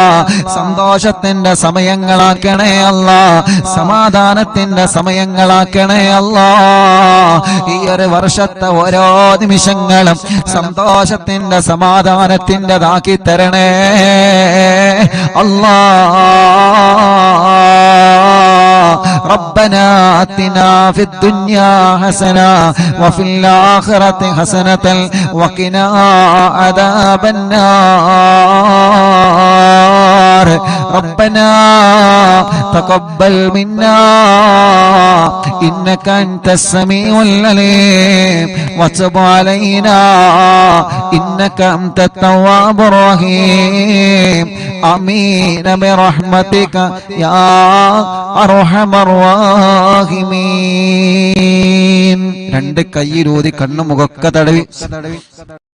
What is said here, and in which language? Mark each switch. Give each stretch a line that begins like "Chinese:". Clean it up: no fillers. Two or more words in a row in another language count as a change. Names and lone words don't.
Malayalam: സന്തോഷത്തിന്റെ സമയങ്ങളാക്കണേ അല്ലാ. സമാധാനത്തിന്റെ സമയങ്ങളാക്കണേ അല്ലാ. ഈ ഒരു വർഷത്തെ ഓരോ നിമിഷങ്ങളും സന്തോഷത്തിന്റെ സമാധാനത്തിൻ്റെതാക്കി തരണേ അല്ലാ.
Arabic: ربنا آتنا في الدنيا حسنة وفي الآخرة حسنة وقنا عذاب النار. ربنا تقبل منا إنك أنت السميع العليم وتب علينا إنك أنت التواب الرحيم. آمين برحمتك يا أرحم الراحمين.
Malayalam: രണ്ട് കൈയിലൂതി കണ്ണു മുഖക്ക തടവി